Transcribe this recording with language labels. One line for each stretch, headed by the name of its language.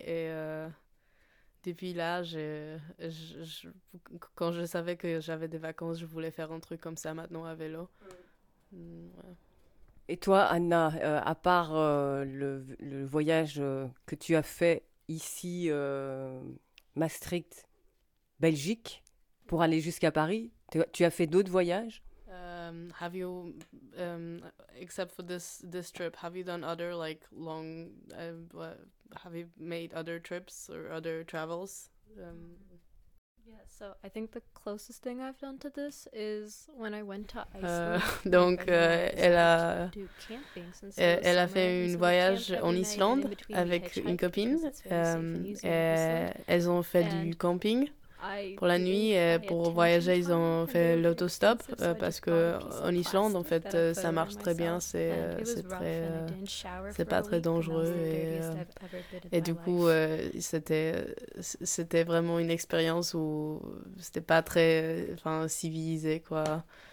French: Et depuis là, quand je savais que j'avais des vacances, je voulais faire un truc comme ça maintenant à vélo. Ouais. Et toi, Anna, à part le voyage que tu as fait ici, Maastricht, Belgique, pour aller jusqu'à Paris, tu as fait d'autres voyages?
English: Have you, except for this trip, have you done other like long? Have you made other trips or other travels? Yeah, so I think the closest thing I've done to this is when I went to Iceland.
French: Donc elle a fait un voyage en Islande avec une copine. Elles ont fait du camping. Pour la nuit, et pour voyager, ils ont fait l'autostop, parce qu'en Islande, en fait, ça marche très bien, c'est pas très dangereux, et du coup, c'était vraiment une expérience où c'était pas très civilisé, quoi.